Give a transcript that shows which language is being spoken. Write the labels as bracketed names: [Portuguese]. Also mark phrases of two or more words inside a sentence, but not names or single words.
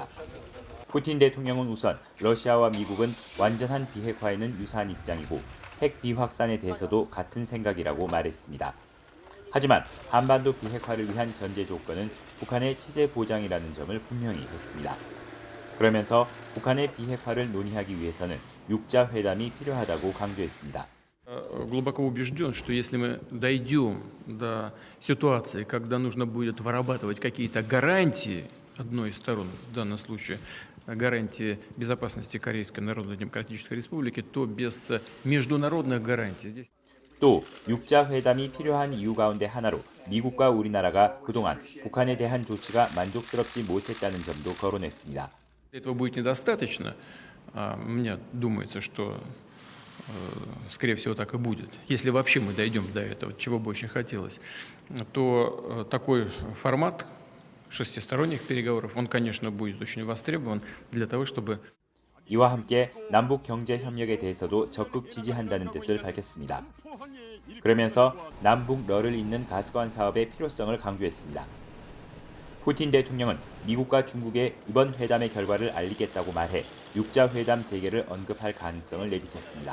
[Korean] 푸틴 대통령은 우선 러시아와 미국은 완전한 비핵화에는 유사한 입장이고 핵 비확산에 대해서도 같은 생각이라고 말했습니다. 하지만 한반도 비핵화를 위한 전제 조건은 북한의 체제 보장이라는 점을 분명히 했습니다. 그러면서 북한의 비핵화를 논의하기 위해서는 육자 회담이 필요하다고 강조했습니다. [Russian] Глубоко убежден, что если мы дойдем до ситуации, когда нужно будет вырабатывать какие-то гарантии одной из сторон, в данном случае гарантии безопасности Корейской Народно-Демократической Республики, то без международных гарантий здесь. [Korean] 또 육자 회담이 필요한 이유 가운데 하나로 미국과 우리나라가 그동안 북한에 대한 조치가 만족스럽지 못했다는 점도 거론했습니다. [Russian] Этого будет недостаточно. Мне думается, что скорее всего, так и будет. Если вообще мы дойдем до этого, чего бы очень хотелось, то такой формат шестисторонних переговоров, он, конечно, будет очень востребован для того, чтобы... [Korean] 이와 함께 남북 경제 협력에 대해서도 적극 지지한다는 뜻을 밝혔습니다. 그러면서 남북 러를 잇는 가스관 사업의 필요성을 강조했습니다. 푸틴 대통령은 미국과 중국에 이번 회담의 결과를 알리겠다고 말해 육자 회담 재개를 언급할 가능성을 내비쳤습니다.